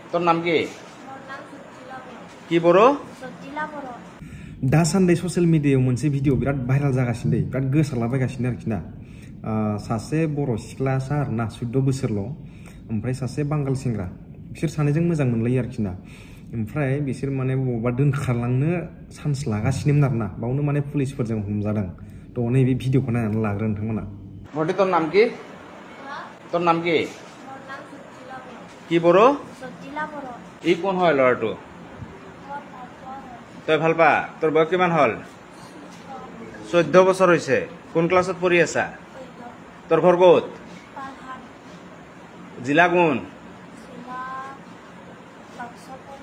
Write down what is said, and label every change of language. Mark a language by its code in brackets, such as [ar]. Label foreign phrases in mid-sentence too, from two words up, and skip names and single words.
[as] তোর নাম কি? মোর নাম সজ্জিলা বড়। কি বড়? সজ্জিলা বড়। [brx] दासान्दि ससियेल मिडियायाव मोनसे भिडिअ बिराद भाइराल जागासिनो दै बिराद गोसारलाबायगासिनो आरोखि ना सासे बर' सिख्लासा आरोना 14 बोसोरल' ओमफ्राय सासे बांगाल सेंग्रा बिसोर सानैजों मोजां मोनलायो आरोखि ना ओमफ्राय बिसोर माने बबावबा दोनखारलांनो चान्स लागासिनोमोन आरोना बावनो माने पुलिसफोरजों हमजादों थ' नैबे भिडिअखौ नायनानै लाग्रो नोंथांमोना [as] বড়ি তোর নাম কি? তোর নাম কি? মোর নাম সজ্জিলা বড়। কি বড়? সজ্জিলা বড়। ই কোন হয় ল'ৰাটো? মোর ভালপোৱা হয়। তই ভাল পা? তোৰ বয়স কিমান হ'ল? 14 বছৰ হৈছে। কোন ক্লাছত পঢ়ি আছা? তোৰ ঘৰ ক'ত? পাহাড়। জিলা কোন? জিলা বাক্সা পৰে।